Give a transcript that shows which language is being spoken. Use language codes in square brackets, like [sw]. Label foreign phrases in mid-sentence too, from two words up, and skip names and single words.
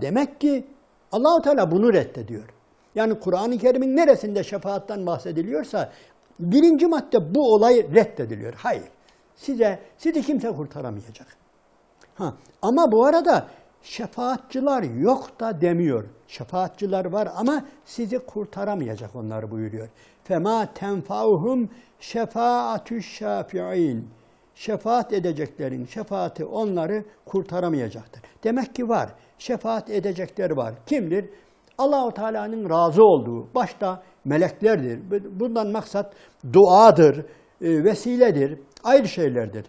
[tr] Demek ki Allah-u Teala bunu reddediyor. Yani Kur'an-ı Kerim'in neresinde şefaattan bahsediliyorsa birinci madde bu olay reddediliyor. Hayır. Sizi kimse kurtaramayacak. Ama bu arada şefaatçılar yok da demiyor. Şefaatçılar var ama sizi kurtaramayacak onları buyuruyor. [ar] فَمَا تَنْفَعُهُمْ شَفَاءَةُ الشَّافِعِينَ [tr] Şefaat edeceklerin şefaati onları kurtaramayacaktır. Demek ki var. Şefaat edecekler var. Kimdir? Allah-u Teala'nın razı olduğu, başta meleklerdir. Bundan maksat duadır, vesiledir, ayrı şeylerdir.